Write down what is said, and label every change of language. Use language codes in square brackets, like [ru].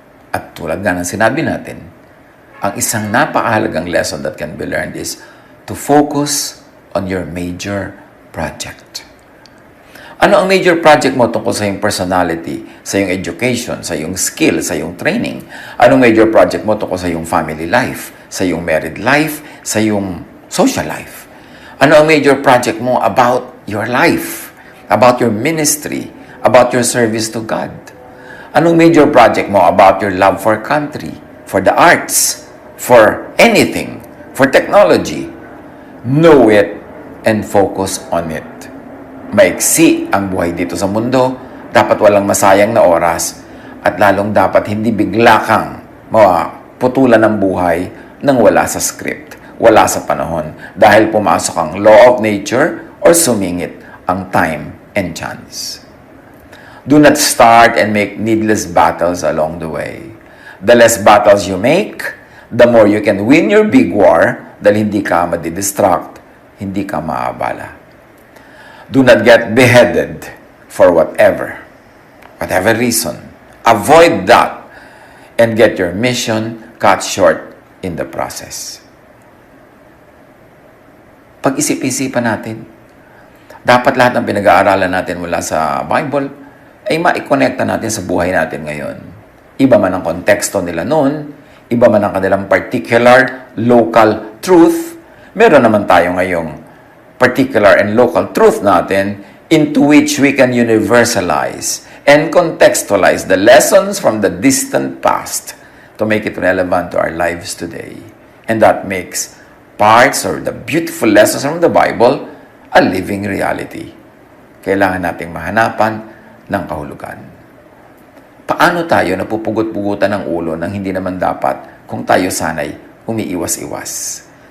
[tl] At tulad nga ng sinabi natin, ang isang napakahalagang [en] lesson that can be learned is to focus on your major project. [tl] Ano ang major project mo tungkol sa iyong personality, sa iyong education, sa iyong skill, sa iyong training? Anong major project mo tungkol sa iyong family life, sa iyong married life, sa iyong social life? Ano ang [en] major project mo about your life, about your ministry, about your service to God? [tl] Anong [en] major project mo about your love for country, for the arts, for anything, for technology? Know it and focus on it. [tl] Maiksi ang buhay dito sa mundo, dapat walang masayang na oras, at lalong dapat hindi bigla kang maputulan ng buhay nang wala sa script, wala sa panahon, dahil pumasok ang [en] law of nature [tl] or sumingit ang [en] time and chance. Do not start and make needless battles along the way. The less battles you make, the more you can win your big war [tl] dahil hindi ka madidistract, hindi ka maabala. [en] Do not get beheaded for whatever reason. Avoid that and get your mission cut short in the process. [tl] Pag-isip-isipan natin, dapat lahat ng pinag-aaralan natin mula sa Bible ay maikonekta natin sa buhay natin ngayon. Iba man ang konteksto nila noon, iba man ang kanilang particular local truth, meron naman tayo ngayong particular and local truth natin [en] into which we can universalize and contextualize the lessons from the distant past to make it relevant to our lives today. And that makes parts or the beautiful lessons from the Bible a living reality. [tl] Kailangan nating mahanapan ng kahulugan. Paano tayo napupugot-pugutan ng ulo nang hindi naman dapat kung tayo sanay umiiwas-iwas?